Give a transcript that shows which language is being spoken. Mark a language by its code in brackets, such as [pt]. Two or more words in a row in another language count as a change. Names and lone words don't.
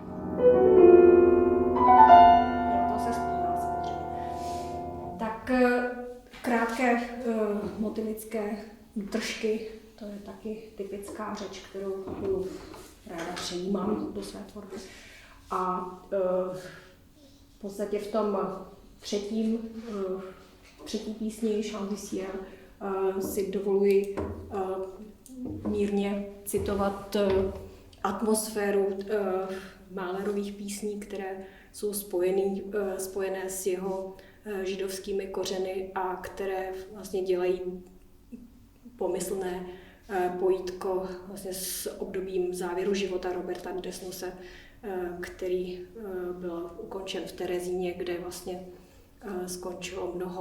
[cs] Tak krátké motivické útržky, to je taky typická řeč, kterou ráda přejímám do své tvorby. A v podstatě v tom třetí písni Chant du ciel si dovoluji mírně citovat atmosféru Mahlerových písní, které jsou spojené s jeho židovskými kořeny a které vlastně dělají pomyslné pojítko vlastně s obdobím závěru života Roberta Desnose, který byl ukončen v Terezíně, kde vlastně skončilo